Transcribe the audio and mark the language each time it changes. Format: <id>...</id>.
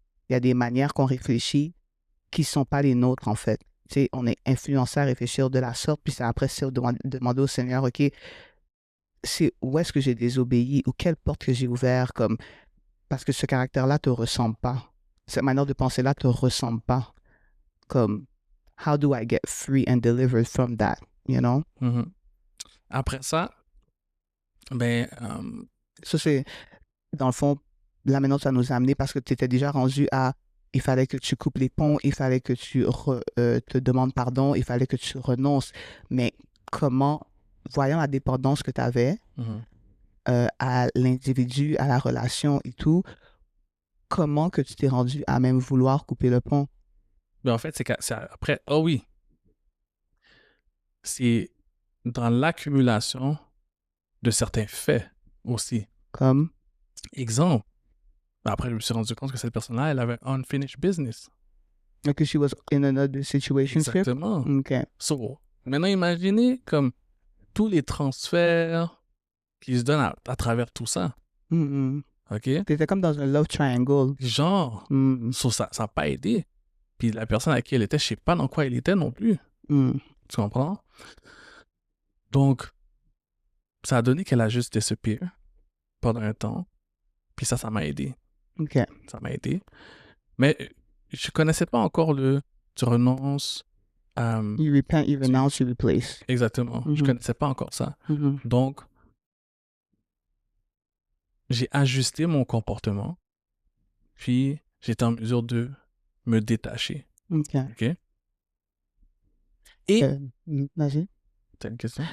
<fr>Il y a des manières qu'on réfléchit qui sont pas les nôtres, en fait. Tu sais, on est influencé à réfléchir de la sorte, puis c'est après, c'est demander au Seigneur, OK, c'est où est-ce que j'ai désobéi ou quelle porte que j'ai ouvert comme parce que ce caractère-là te ressemble pas. Cette manière de penser-là te ressemble pas.</fr> <en>Comme how do I get free and delivered from that, you know?</en> <fr>Mhm. Après ça, ben, Ça, c'est, dans le fond, là maintenant, ça nous a amené parce que tu étais déjà rendu à il fallait que tu coupes les ponts, il fallait que tu te demandes pardon, il fallait que tu renonces. Mais comment, voyant la dépendance que tu avais mhm. à l'individu, à la relation et tout, comment que tu t'es rendu à même vouloir couper le pont? Ben, en fait, c'est après, oh oui, c'est dans l'accumulation de certains faits aussi. Comme, Exemple, ben après, je me suis rendu compte que cette personne-là, elle avait</fr> <en>unfinished business. like she was in another situation.</en> <fr>Exactement. OK. So, maintenant, imaginez comme tous les transferts qui se donne à travers tout ça. Mhm. OK? T'étais comme dans un love triangle. Genre, Mhm. ça n'a pas aidé. Puis la personne à qui elle était, je sais pas dans quoi elle était non plus. Mhm. Tu comprends? Donc, ça a donné qu'elle a juste</fr> <en>disappear</en> <fr>pendant un temps. Puis ça m'a aidé. OK. Ça m'a aidé. Mais je connaissais pas encore le tu renonces.</fr> <en>You repent, you renounce, you replace.</en> <fr>Exactement. Je Mhm. connaissais pas encore ça. Mhm. Donc, j'ai ajusté mon comportement. Puis, j'étais en mesure de me détacher. OK. OK? Et. Vas-y. T'as une question?</fr>